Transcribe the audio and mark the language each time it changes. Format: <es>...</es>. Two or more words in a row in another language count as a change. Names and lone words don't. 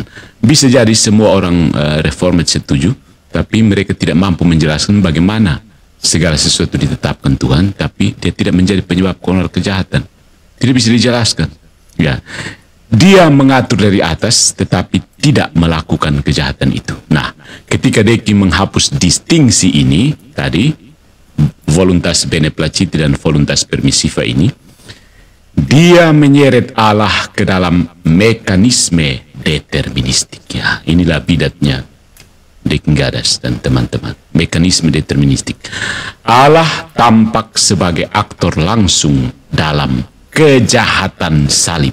<id>Bisa jadi semua orang reformat setuju, tapi mereka tidak mampu menjelaskan bagaimana segala sesuatu ditetapkan Tuhan, tapi dia tidak menjadi penyebab moral kejahatan. Tidak bisa dijelaskan. Ya, dia mengatur dari atas, tetapi tidak melakukan kejahatan itu. Nah, ketika Deki menghapus distingsi ini tadi,</id> <la>voluntas bene placiti</la> <id>dan</id> <la>voluntas permissiva</la> <id>ini, dia menyeret Allah ke dalam mekanisme deterministik. Ya, inilah bidatnya Deki Gadas dan teman-teman. Mekanisme deterministik. Allah tampak sebagai aktor langsung dalam kejahatan salib.</id>